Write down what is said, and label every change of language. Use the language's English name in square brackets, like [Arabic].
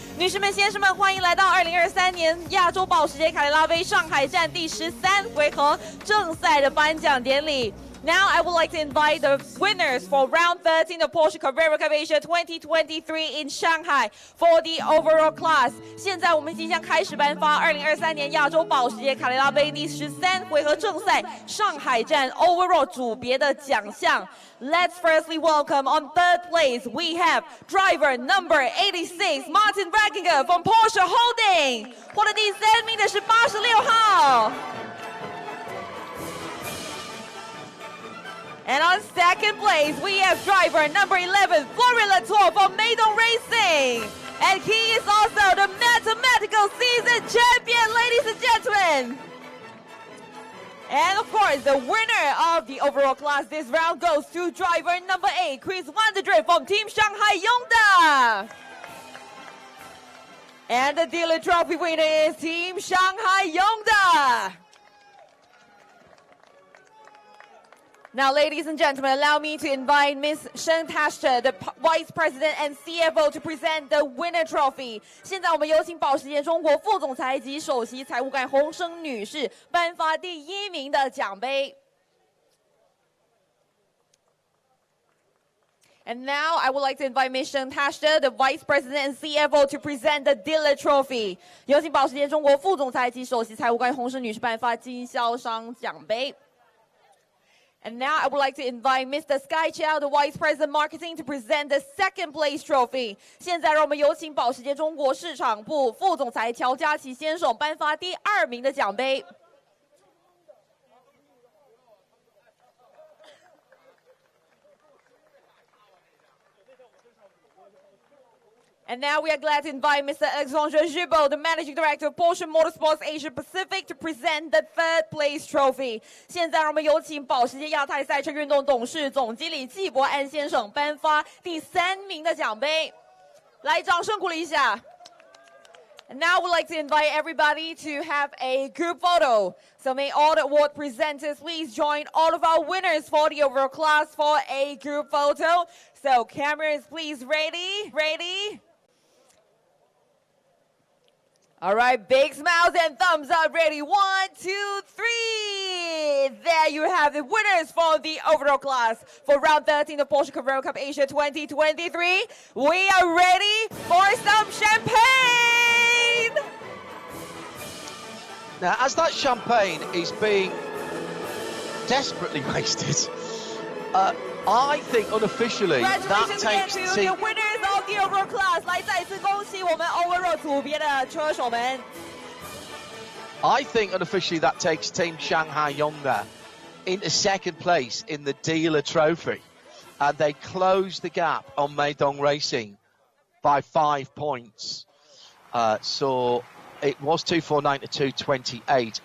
[Chinese] 女士们、先生们，欢迎来到2023年亚洲保时捷凯迪拉杯上海站第13回合正赛的颁奖典礼。 [English] Now I would like to invite the winners for round 13 of Porsche Carrera Cup Asia 2023 in Shanghai for the overall class. [Chinese] 现在我们即将开始颁发2023年亚洲保时捷凯迪拉杯第13回合正赛上海站 overall 组别的奖项。 [English] Let's firstly welcome on third place we have driver number 86 Martin Brackinger from Porsche Holding. [Chinese] 获得第3名的是86号。 [English] And on second place, we have driver number 11, Florian Latour from Meidong Racing. And he is also the mathematical season champion, ladies and gentlemen. And of course, the winner of the overall class this round goes to driver number 8, Chris Vanderdrift from Team Shanghai Yongda. And the dealer trophy winner is Team Shanghai Yongda. Now, ladies and gentlemen, allow me to invite Ms. Shen Tashta, the Vice President and CFO, to present the winner trophy. [Chinese] 现在我们有请保时捷中国副总裁及首席财务官洪生女士颁发第1名的奖杯。 [English] And now I would like to invite Ms. Shen Tashta, the Vice President and CFO, to present the dealer trophy. [Chinese] 有请保时捷中国副总裁及首席财务官洪生女士颁发经销商奖杯。 [English] And now I would like to invite Mr. Sky Chow, the Vice President Marketing, to present the second place trophy. [Chinese] 现在让我们有请保时捷中国市场部副总裁乔家琪先生颁发第2名的奖杯。 [English] And now we are glad to invite Mr. Alexandre Gibault, the Managing Director of Porsche Motorsports Asia Pacific, to present the third place trophy. [Chinese] 现在让我们有请保时捷亚太赛车运动董事总经理纪伯安先生颁发第3名的奖杯。来，掌声鼓励一下。 [English] And now we'd like to invite everybody to have a group photo. So may all the award presenters please join all of our winners for the overall class for a group photo. So cameras, please ready? All right, big smiles and thumbs up, ready, 1, 2, 3. There you have the winners for the overall class for round 13 of Porsche Carrera Cup Asia 2023. We are ready for some champagne. Now, as that champagne is being desperately wasted, I think unofficially that takes to the winners of the overall class. [Chinese] 来，再次恭喜我们 overall 组别的车手们。 [English] I think unofficially that takes Team Shanghai Yongda into second place in the dealer trophy, and they close the gap on Meidong Racing by 5 points. So it was 249 to 228.